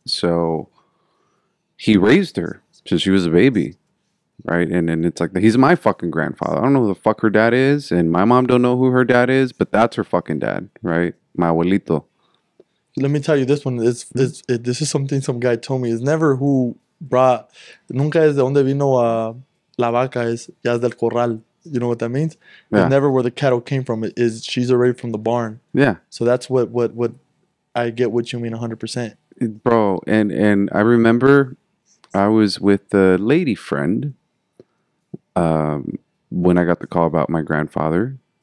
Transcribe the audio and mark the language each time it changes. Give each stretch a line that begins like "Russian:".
English: So he raised her since she was a baby. Right? And it's like, he's my fucking grandfather. I don't know who the fuck her dad is. And my mom don't know who her dad is. But that's her fucking dad. Right? My abuelito. Let me tell you this one. This is something some guy told me. It's never who brought.
Spanish: Nunca es de donde vino la vaca. Ya es del corral.
English: You know what that means? Yeah. It's never where the cattle came from. It is she's already from the barn. Yeah. So that's what I get what you mean 100%. Bro, and I remember I was with a lady friend when I got the call about my grandfather.